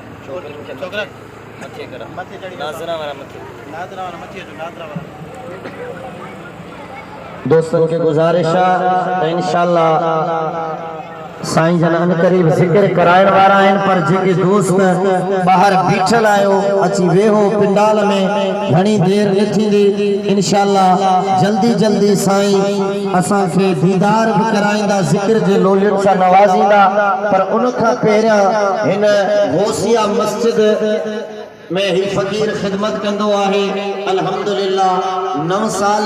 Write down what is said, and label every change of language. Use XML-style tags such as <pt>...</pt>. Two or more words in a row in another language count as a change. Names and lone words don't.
<sd>छोकरा मथे करा मथे चढ़ी नाजरा वाला मथे</sd> <ur>دوستوں کے گزارش ہے</ur> <sd>इंशाअल्लाह साईं जनान करीब जिक्र करायण वारा आहिनि पर जेके दोस्त बाहर बीठल आयो अची वेहो पिंडाल में घणी देर न थींदी इंशाअल्लाह जल्दी जल्दी साईं असां खे दीदार भी कराईंदा जिक्र जे लोलियुनि सां नवाज़ींदा पर उन खां पहिरियां हिन गौसिया मस्जिद में ही फकीर खिदमत कंदो आहे अल्हम्दुलिल्लाह 9 साल</sd>